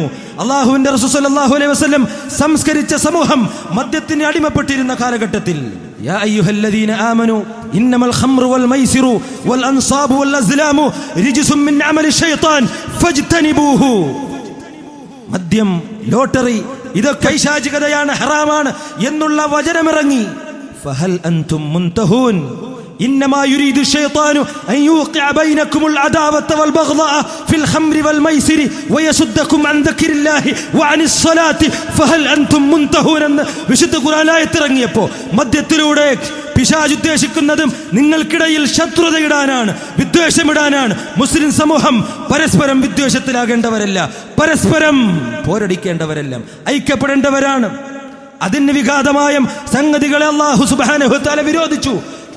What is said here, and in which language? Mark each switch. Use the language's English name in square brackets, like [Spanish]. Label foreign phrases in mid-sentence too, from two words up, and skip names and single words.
[Malayalam] അല്ലാഹുവിന്റെ റസൂൽ [Arabic] صلى الله عليه وسلم [Malayalam] സംസ്കരിച്ച സമൂഹം മദ്യത്തിന് അടിമപ്പെട്ടിരുന്ന കാലഘട്ടത്തിൽ, [Arabic] يا أيها الذين آمنوا إنما الخمر والميسر والأنصاب والأزلام رجس من عمل الشيطان فاجتنبوه. [Malayalam] മദ്യം, ലോട്ടറി, ഇതൊക്കെ പൈശാചികതയാണ്, ഹറാമാണ് എന്നുള്ള വചനമിറങ്ങി. [Arabic] فهل أنتم منتهون إنما يريد الشيطان أن يوقع بينكم العداوة والبغضاء في الخمر والميسر ويصدكم عن ذكر الله وعن الصلاة فهل أنتم منتهون. [Malayalam] വിശുദ്ധ ഖുർആൻ ആയത്തിറങ്ങിയപ്പോൾ മദ്യത്തിലൂടെ പിശാച് ഉദ്ദേശിക്കുന്നതും നിങ്ങൾക്കിടയിൽ ശത്രുതയിടാനാണ്, വിദ്വേഷമിടാനാണ്. മുസ്ലിം സമൂഹം പരസ്പരം വിദ്വേഷത്തിലാകേണ്ടവരല്ല, പരസ്പരം പോരടിക്കേണ്ടവരല്ല, ഐക്യപ്പെടേണ്ടവരാണ്. അതിന് വിഘാതമായ സംഗതികളെ അല്ലാഹു [Arabic] سبحانه وتعالى [Malayalam] വിരോധിച്ചു.